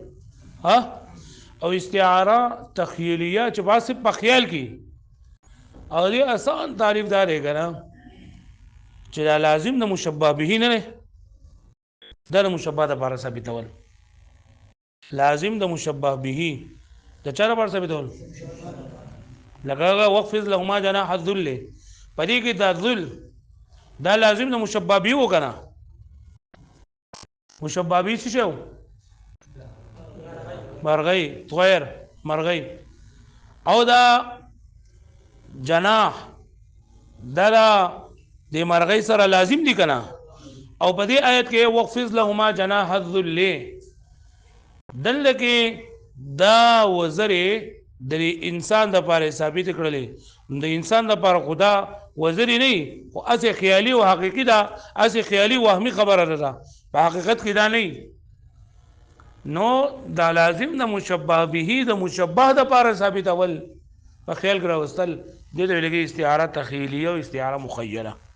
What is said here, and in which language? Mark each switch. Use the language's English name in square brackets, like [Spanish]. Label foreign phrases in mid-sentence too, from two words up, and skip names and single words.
[Pashto] او استعاره تخیلیه چې باسه په خیال کې او دې آسان تعریف دا دی که نه چې دا لازم د مشبه به نه دی، دا د مشبه دپاره ثابتول. لازم د مشبه به د چا دپاره ثابتول؟ [Arabic] لکه واخفض لهما جناح الذل، [Pashto] په دې کې دا ذل دا لازم د مشبه به و که نه؟ مشبه به څه شی و؟ مرغۍ، طویر، مرغۍ. او دا جناح دا د مرغۍ سره لازم دي که نه؟ او په دې آیت کې [Arabic] واخفض لهما جناح الذل، [Pashto] دلته کې دا وزرې د انسان دپاره ثابتې کړلې. د انسان دپاره خو دا وزرې نه وي، خو هسې خیالي او حقیقي ده، هسې خیالي وهمي خبره ده، په حقیقت کې دا نه وي. نو دا لازم د مشبه به د مشبه دپاره ثابتول، په خیال کې راوستل، دې ته ویل کېږي استعاره تخیلیه او استعاره مخیله.